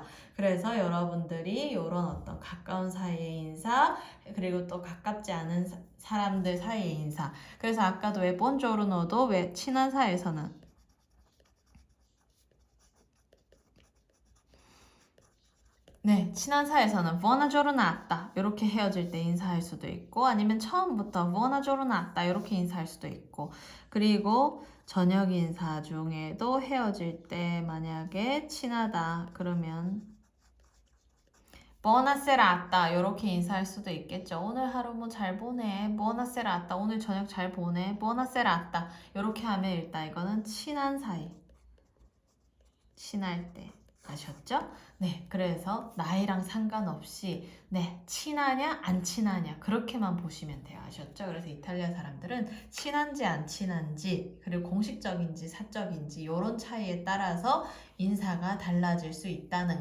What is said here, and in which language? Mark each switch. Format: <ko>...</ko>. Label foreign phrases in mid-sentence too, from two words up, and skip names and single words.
<ko>그래서 여러분들이 이런 어떤 가까운 사이의 인사 그리고 또 가깝지 않은 사람들 사이의 인사 그래서 아까도 왜 본조르노도 왜 친한 사이에서는 네, 친한 사이에서는</ko> <it>buona giornata</it> <ko>이렇게 헤어질 때 인사할 수도 있고 아니면 처음부터</ko> <it>buona giornata</it> <ko>이렇게 인사할 수도 있고 그리고 저녁 인사 중에도 헤어질 때 만약에 친하다 그러면</ko> <it>buona serata</it> <ko>이렇게 인사할 수도 있겠죠. 오늘 하루 뭐 잘 보내.</ko> <it>buona serata</it> <ko>오늘 저녁 잘 보내.</ko> <it>buona serata</it> <ko>이렇게 하면 일단 이거는 친한 사이. 친할 때. 아셨죠? 네, 그래서 나이랑 상관없이 네, 친하냐 안 친하냐 그렇게만 보시면 돼요. 아셨죠? 그래서 이탈리아 사람들은 친한지 안 친한지 그리고 공식적인지 사적인지 이런 차이에 따라서 인사가 달라질 수 있다는</ko>